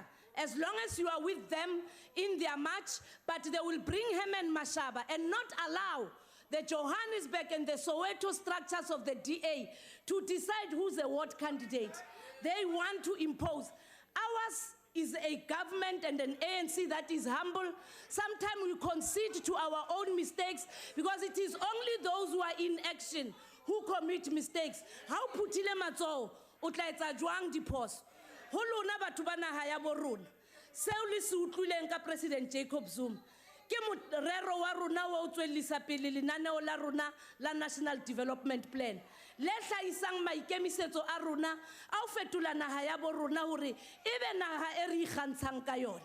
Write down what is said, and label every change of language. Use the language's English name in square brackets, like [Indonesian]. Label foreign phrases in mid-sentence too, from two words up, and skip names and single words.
[English] As long as you are with them in their march, but they will bring Herman Mashaba and not allow the Johannesburg and the Soweto structures of the DA to decide who's a ward candidate. They want to impose. Ours is a government and an ANC that is humble. Sometimes we concede to our own mistakes because it is only those who are in action who commit mistakes. [Southern Sotho] How putile matso utla etsa jwang diphoso? Ho lona batho ba naha ya bo rona. Seo le se utlwileng ka President Jacob Zuma ke morero wa rona wa o tswellisa pele lenaneo la rona la National Development Plan. Le hlahisang maikemisetso a rona a o fetola naha ya bo rona hore ebe naha e re ikgantshang ka yona.